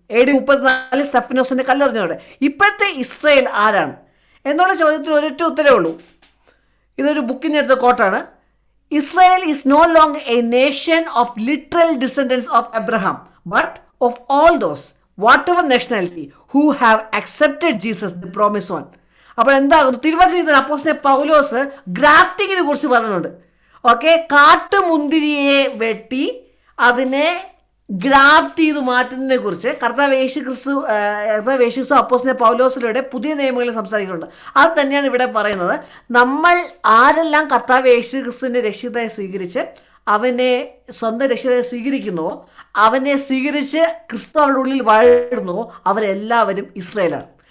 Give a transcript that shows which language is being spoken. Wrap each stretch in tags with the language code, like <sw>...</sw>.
<ml>AD 34 സ്തെഫനോസിന്റെ കല്ലെറിഞ്ഞോടെ. ഇപ്പോഴത്തെ Israel ആരാണ് എന്നുള്ള ചോദ്യത്തിന് ഒരൊറ്റ ഉത്തരവേ ഉള്ളൂ. ഇതൊരു ബുക്കിനെടുത്ത കോട്ടാണ്.</ml> <en>Israel is no longer a nation of literal descendants of Abraham, but of all those, whatever nationality, who have accepted Jesus, the promised one.</en> <ml>അപ്പോൾ എന്താകുന്നു? തിരുവചനത്തിൽ അപ്പോസ്തലൻ പൗലോസ് ഗ്രാഫ്റ്റിങ്ങിനെ കുറിച്ച് പറയുന്നുണ്ട്. ഓക്കെ, കാട്ടുമുന്തിരിയെ വെട്ടി അതിനെ ഗ്രാഫ്റ്റ് ചെയ്ത് മാറ്റുന്നതിനെ കുറിച്ച് കർത്താവ് യേശു ക്രിസ്തു അപ്പോസ്തലൻ പൗലോസിലൂടെ പുതിയ നിയമങ്ങളിൽ സംസാരിക്കുന്നുണ്ട്. അത് തന്നെയാണ് ഇവിടെ പറയുന്നത്. നമ്മൾ ആരെല്ലാം കർത്താവ് യേശു ക്രിസ്തുവിൻ്റെ രക്ഷിതായി സ്വീകരിച്ച് അവനെ സ്വന്തം രക്ഷിതായി സ്വീകരിക്കുന്നുവോ, അവനെ സ്വീകരിച്ച് ക്രിസ്തു അവരുടെ ഉള്ളിൽ വാഴുന്നുവോ, അവരെല്ലാവരും ഇസ്രായേലാണ്.</ml>